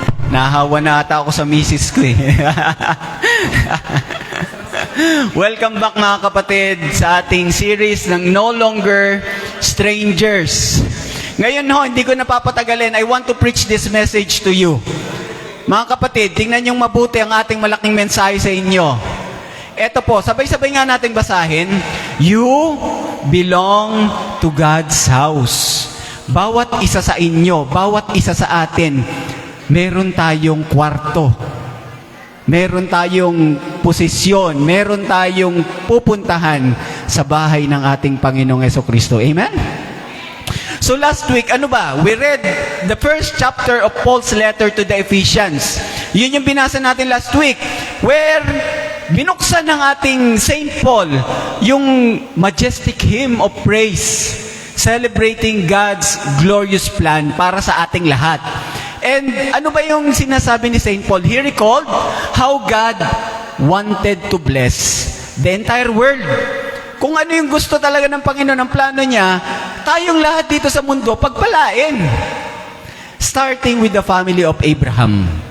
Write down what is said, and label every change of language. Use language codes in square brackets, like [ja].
[tl] Nahawa na ata ako sa misis ko eh. Welcome back mga kapatid sa ating series ng No Longer Strangers. Ngayon ho, hindi ko napapatagalin. [en] I want to preach this message to you. [tl] Mga kapatid, tingnan niyong mabuti ang ating malaking mensahe sa inyo. Eto po, sabay-sabay nga natin basahin. [en] You belong to God's house. [tl] Bawat isa sa inyo, bawat isa sa atin, meron tayong kwarto. Meron tayong posisyon. Meron tayong pupuntahan sa bahay ng ating Panginoong Jesucristo. Amen? So last week, ano ba? [en] We read the first chapter of Paul's letter to the Ephesians. [tl] Yun yung binasa natin last week. Where binuksan ng ating Saint Paul yung [en] majestic hymn of praise, celebrating God's glorious plan [tl] para sa ating lahat. And ano ba yung sinasabi ni Saint Paul? [en] He recalled how God wanted to bless the entire world. [tl] Kung ano yung gusto talaga ng Panginoon, ang plano niya, tayong lahat dito sa mundo, pagpalain. [en] Starting with the family of Abraham.